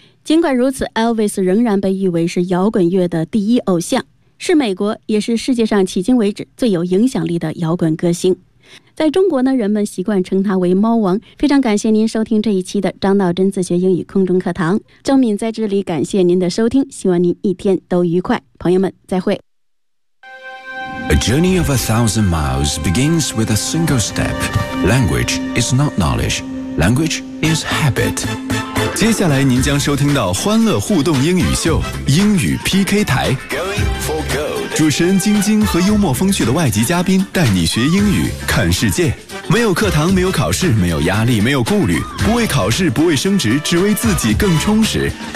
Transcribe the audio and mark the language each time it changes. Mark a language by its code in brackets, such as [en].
[zh] 尽管如此， Elvis 仍然被誉为是摇滚乐的第一偶像，是美国也是世界上迄今为止最有影响力的摇滚歌星。在中国呢，人们习惯称他为猫王。非常感谢您收听这一期的张道真自学英语空中课堂，郑敏在这里感谢您的收听，希望您一天都愉快，朋友们再会。 [en] A journey of 1,000 miles begins with a single step. Language is not knowledge, language is habit. [zh] 接下来您将收听到欢乐互动英语秀，英语 PK 台。 [en] Going for go. [zh] 主持人晶晶和幽默风趣的外籍嘉宾带你学英语看世界，没有课堂，没有考试，没有压力，没有顾虑，不为考试，不为升职，只为自己更充实。